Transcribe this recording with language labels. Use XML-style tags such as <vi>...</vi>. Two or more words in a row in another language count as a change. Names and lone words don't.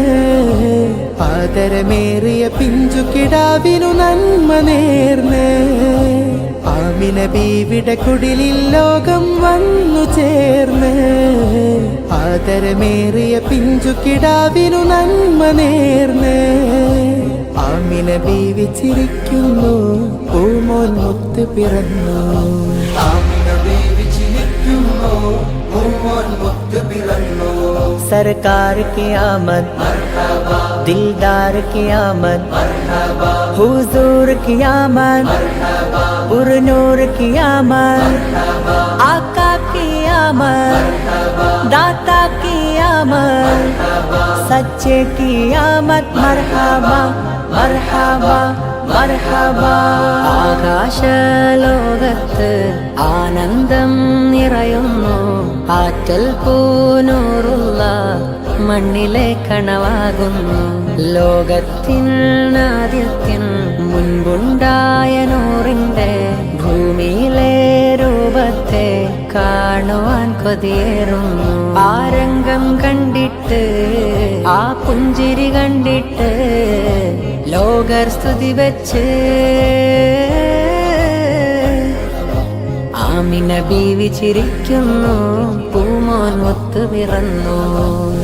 <ml>ആദരമേറിയ പിഞ്ചു കിടാവിനു നന്മ നേർന്ന് ആമിന ബീവിയുടെ കുടിലിൽ ലോകം വന്നു ചേർന്ന് ആദരമേറിയ പിഞ്ചു കിടാവിനു നന്മ നേർന്ന് ആമിന ബീവി ചിരിക്കുന്നു പൂമോൻ മുത്ത് പിറന്നു ആമിന ബീവി ചിരിക്കുന്നു പൂമോൻ മുത്ത് പിറന്നു</ml> <ur>سرکار کی آمد دلدار کی آمد حضور کی آمد پرنور کی آمد آقا کی آمد داتا کی آمد سچے کی آمد مرحبا مرحبا مرحبا</ur> <ml>ആകാശലോകത്ത് ആനന്ദം നിറയുന്നു ആറ്റൽ പൂനൂറുള്ള മണ്ണിലെ കണവാകുന്നു ലോകത്തിൻ ആദ്യത്തിൻ മുൻപുണ്ടായ നൂറിൻ്റെ ഭൂമിയിലെ രൂപത്തെ കാണുവാൻ കൊതിയേറുന്നു ആ രംഗം കണ്ടിട്ട് ആ പുഞ്ചിരി കണ്ടിട്ട് ലോകർ സ്തുതി വെച്ച് ആമിന ബീവി ചിരിക്കുന്നു പൂമോൻ മുത്തു പിറന്നു</ml>